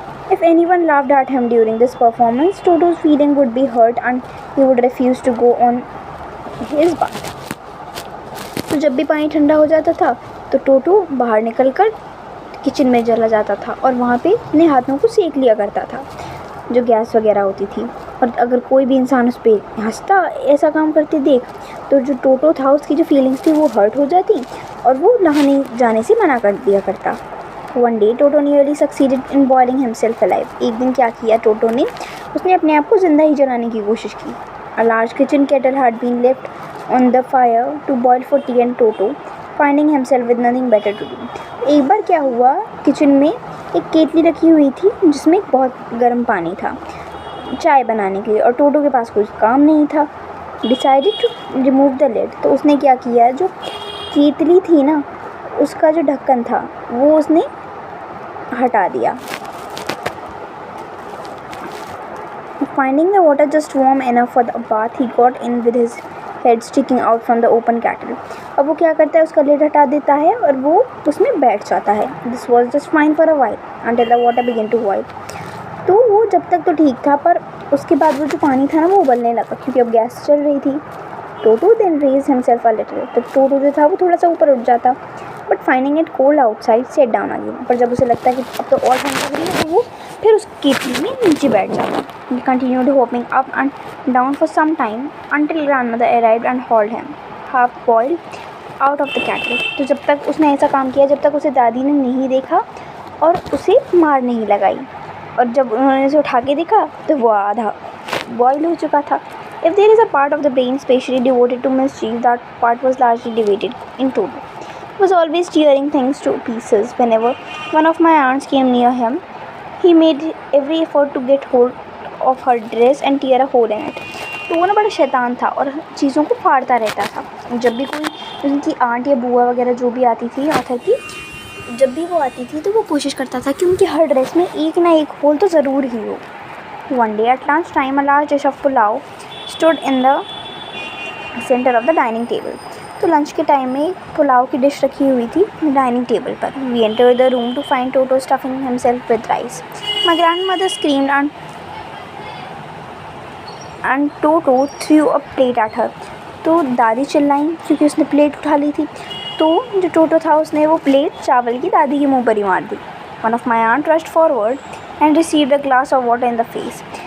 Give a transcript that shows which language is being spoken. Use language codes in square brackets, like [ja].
[en] If anyone laughed at him during this performance, Toto's feeling would be hurt and he would refuse to go on his bath. [hi] तो जब भी पानी ठंडा हो जाता था तो टोटो बाहर निकलकर किचन में चला जाता था और वहाँ पे अपने हाथों को सेक लिया करता था जो गैस वगैरह होती थी। और अगर कोई भी इंसान उस पर हंसता ऐसा काम करते देख तो जो टोटो था उसकी जो फीलिंग्स थी वो हर्ट हो जाती और वो नहाने जाने से मना कर दिया करता। [en] One day Toto nearly succeeded in boiling himself alive. [hi] एक दिन क्या किया टोटो ने, उसने अपने आप को ज़िंदा ही जलाने की कोशिश की। [en] A large kitchen kettle had been left on the fire to boil for tea and Toto, finding himself with nothing better to do. [hi] एक बार क्या हुआ, किचन में एक केतली रखी हुई थी जिसमें बहुत गर्म पानी था चाय बनाने के लिए और टोटो के पास कुछ काम नहीं था। [en] Decided to remove the lid. [hi] तो उसने क्या किया, जो केतली थी ना उसका जो ढक्कन था वो उसने हटा दिया। [en] Finding the water just warm enough for the bath, he got in with his head sticking out from the open kettle. [hi] अब वो क्या करता है, उसका लिड हटा देता है और वो उसमें बैठ जाता है। [en] This was just fine for a while until the water began to boil. [hi] तो वो जब तक तो ठीक था, पर उसके बाद वो जो पानी था ना वो उबलने लगा क्योंकि अब गैस चल रही थी। [en] Toto then raised himself a little. [hi] तो टोटो जो था वो थोड़ा सा ऊपर उठ जाता, [en] But finding it cold outside sat down again. [hi] पर जब उसे लगता है कि अब तो और ठंड लग रही है तो वो फिर उस केतली में नीचे बैठ जाता। [en] He continued hopping up and down for some time until grandmother arrived and hauled him, half boiled, out of the kettle. [hi] तो जब तक उसने ऐसा काम किया जब तक उसे दादी ने नहीं देखा और उसे मार नहीं लगाई, और जब उन्होंने उसे उठा के देखा तो वो आधा बॉयल हो चुका था। [en] If there is a part of the brain specially devoted to mischief, that part was largely divided in two. He was always tearing things to pieces. Whenever one of my aunts came near him, he made every effort to get hold of her dress and tear a hole in it. [hi] तो वो ना बड़ा शैतान था और चीज़ों को फाड़ता रहता था। जब भी कोई उनकी आंट या बुआ वगैरह जो भी आती थी ऑथर की, जब भी वो आती थी तो वो कोशिश करता था कि उनकी हर ड्रेस में एक ना एक होल तो ज़रूर ही हो। [en] One day at lunch time, a large dish of pulao stood in the center of the dining table. [hi] तो लंच के टाइम में पुलाव की डिश रखी हुई थी डाइनिंग टेबल पर। [en] We entered the room to find Toto stuffing himself with rice. My grandmother screamed and Toto threw a plate at her. [hi] तो दादी चिल्लाई क्योंकि उसने प्लेट उठा ली थी। तो जो टोटो था उसने वो प्लेट चावल की दादी के मुंह पर ही मार दी। [en] One of my aunt rushed forward and received a glass of water in the face.